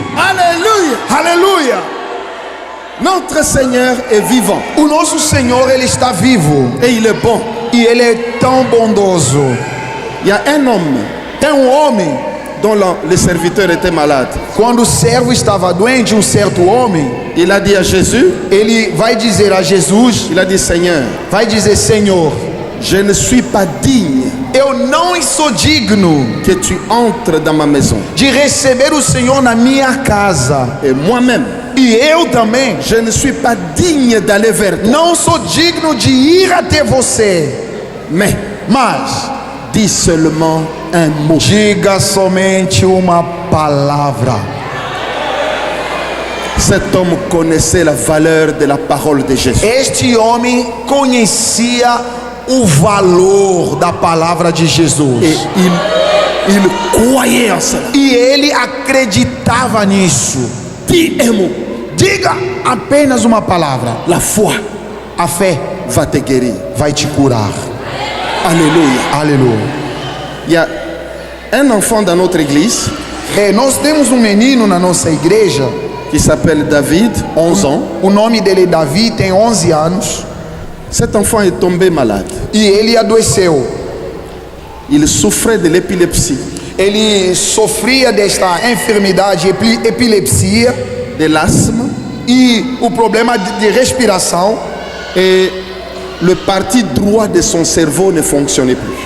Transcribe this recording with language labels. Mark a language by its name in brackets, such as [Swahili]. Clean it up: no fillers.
[French] Alléluia. [Portuguese] Aleluia! [French] Notre Seigneur est vivant [Portuguese] O nosso Senhor, ele está vivo [French] et il est bon. [Portuguese] e ele é tão bondoso. [French] Il y a un homme [Portuguese] Tem homem, [French] dont le serviteur était malade. [Portuguese] quando o servo estava doente, certo homem, [French] Il a dit à Jésus, [Portuguese] ele vai dizer a Jesus, [French] il a dit, Seigneur, [Portuguese] vai dizer: Senhor, [French] je ne suis pas digne [Portuguese] eu não sou digno [French] que tu entres dans ma maison. [Portuguese] de receber o Senhor na minha casa. [French] Et moi-même, [Portuguese] E eu também [French] je ne suis pas digne d'aller vers toi. [Portuguese] não sou digno de ir até você. [French] Mais [Portuguese] Mas [French] dis seulement un mot. [Portuguese] diga somente uma palavra. [French] Cet homme connaissait la valeur de la parole de Jésus. [Portuguese] Este homem conhecia o valor da palavra de [French] Et [Portuguese] Jesus. [French] il croyait en cela. [Portuguese] E ele acreditava nisso. [French] Dis un mot. [Portuguese] Diga apenas uma palavra. [French] La foi [Portuguese] A fé [French] va te guérir. [Portuguese] vai te curar. [French] Alléluia. [Portuguese] Aleluia. [French] Il y a un enfant dans notre église [Portuguese] Nós temos menino na nossa igreja. [French] qui s'appelle David, 11 ans. [Portuguese] O nome dele é Davi, tem 11 anos. [French] Cet enfant est tombé malade. [Portuguese] E ele adoeceu. [French] Il souffrait de l'épilepsie, [Portuguese] Ele sofria desta enfermidade, epilepsia, [French] de l'asthme, [Portuguese] e o problema de respiração. [French] et le parti droit de son cerveau ne fonctionnait plus.